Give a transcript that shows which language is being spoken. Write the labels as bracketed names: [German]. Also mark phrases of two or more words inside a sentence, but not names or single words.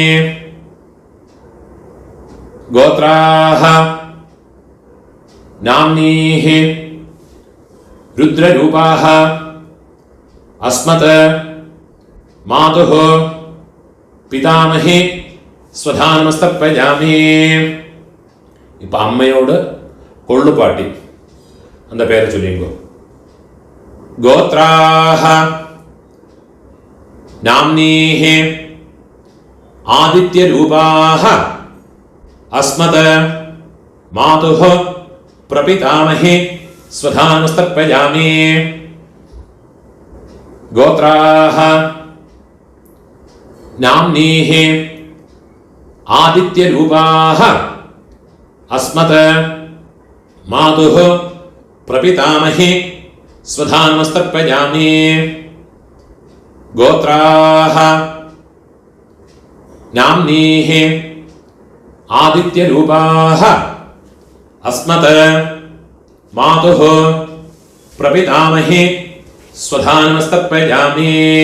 [Sanskrit] गोत्राः नाम्नीः रुद्ररूपाः अस्मत् मातुः पितामही स्वधानमस्तर्पयामि. [Tamil] இப்போ அம்மையோட கொள்ளுப்பாட்டி அந்த பேரை சொல்லிங்கோ. [Sanskrit] गोत्राः नाम्नीः आदित्य रूपाः अस्मत् मातुः प्रपितामही स्वधानमस्तर्पयामि. गोत्राः नाम्नीः आदित्य रूपाः अस्मत् मातुः प्रपितामही स्वधानमस्तर्पयामि. गोत्राः नाम्नीः आदित्यरूपाः अस्मत् मातुः प्रपितामही स्वधानमस्तर्पयामि.